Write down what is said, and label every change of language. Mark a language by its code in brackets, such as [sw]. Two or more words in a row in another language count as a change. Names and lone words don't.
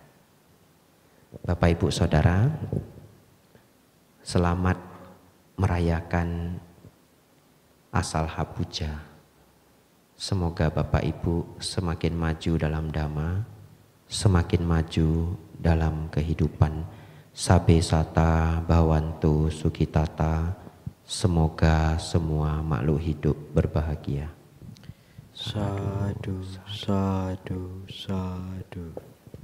[id] Bapak Ibu Saudara, selamat merayakan Asalha Puja. Semoga Bapak Ibu semakin maju dalam dhamma, semakin maju dalam kehidupan. [pi] Sabe sata bhavantu sukhitata. [id] Semoga semua makhluk hidup berbahagia. [pi] Sadhu, sadhu, sadhu.